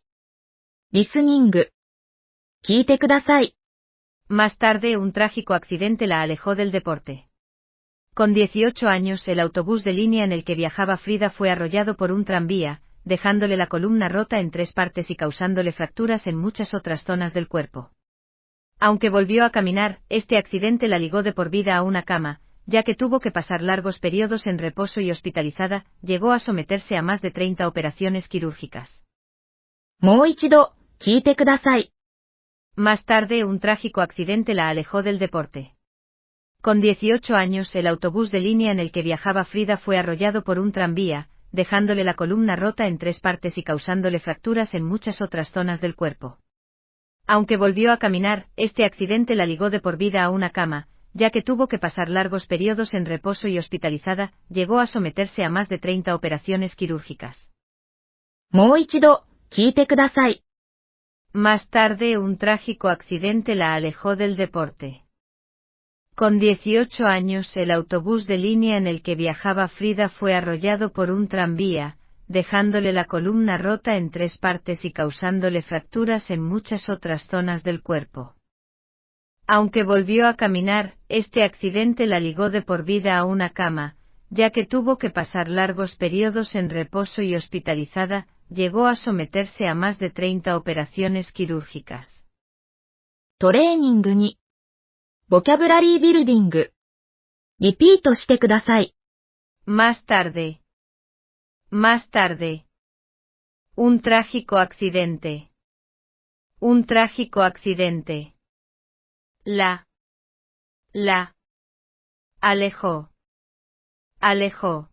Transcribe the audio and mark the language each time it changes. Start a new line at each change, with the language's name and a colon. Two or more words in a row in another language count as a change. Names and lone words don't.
Japanese: リスニング。聞いてください。
Spanish: Más tarde un trágico accidente la alejó del deporte. Con 18 años el autobús de línea en el que viajaba Frida fue arrollado por un tranvía, dejándole la columna rota en 3 partes y causándole fracturas en muchas otras zonas del cuerpo. Aunque volvió a caminar, este accidente la ligó de por vida a una cama, ya que tuvo que pasar largos periodos en reposo y hospitalizada, llegó a someterse a más de 30 operaciones quirúrgicas.
Japanese: もう一度、聞いてください。
Spanish: Más tarde un trágico accidente la alejó del deporte. Con 18 años el autobús de línea en el que viajaba Frida fue arrollado por un tranvía, dejándole la columna rota en 3 partes y causándole fracturas en muchas otras zonas del cuerpo. Aunque volvió a caminar, este accidente la ligó de por vida a una cama, ya que tuvo que pasar largos periodos en reposo y hospitalizada, llegó a someterse a más de 30 operaciones quirúrgicas.
Japanese: もう一度、聞いてください。
Spanish: Más tarde un trágico accidente la alejó del deporte. Con 18 años el autobús de línea en el que viajaba Frida fue arrollado por un tranvía, dejándole la columna rota en 3 partes y causándole fracturas en muchas otras zonas del cuerpo. Aunque volvió a caminar, este accidente la ligó de por vida a una cama, ya que tuvo que pasar largos periodos en reposo y hospitalizada, llegó a someterse a más de 30 operaciones quirúrgicas.
Japanese: トレーニング2。ボキャブラリービルディング。リピートしてください。
Spanish: Más tarde. Más tarde. Un trágico accidente. Un trágico accidente. La. Alejó. Alejó.